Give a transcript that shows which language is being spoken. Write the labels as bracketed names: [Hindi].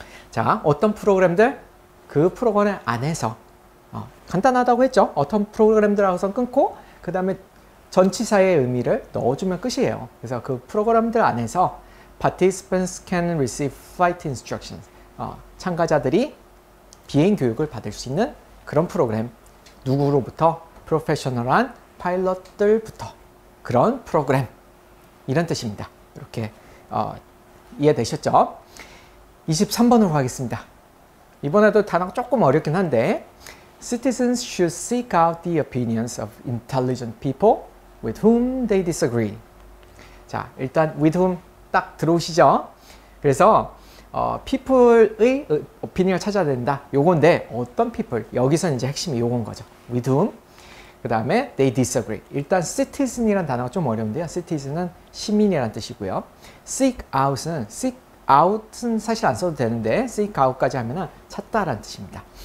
[Korean] 자, 어떤 프로그램들? 그 프로그램 안에서 간단하다고 했죠. 어떤 프로그램들 하고선 끊고 그 다음에 전치사의 의미를 넣어주면 끝이에요. 그래서 그 프로그램들 안에서 [English] participants can receive flight instructions. [Korean] 참가자들이 비행 교육을 받을 수 있는 그런 프로그램. 누구로부터? 프로페셔널한 파일럿들부터. 그런 프로그램. 이런 뜻입니다. 이렇게 이해되셨죠? 23번으로 가겠습니다. 이번에도 단어가 조금 어렵긴 한데 [English] Citizens should seek out the opinions of intelligent people with whom they disagree. [Korean] 자, 일단 with whom 딱 들어오시죠? 그래서 people의 opinion을 찾아야 된다. 요건데 어떤 people? 여기서 이제 핵심이 요건 거죠. with whom. 그 다음에 [English] they disagree. [Korean] 일단 citizen이라는 단어가 좀 어려운데요. citizen은 시민이라는 뜻이고요. seek out은 사실 안 써도 되는데 seek out까지 하면은 찾다라는 뜻입니다.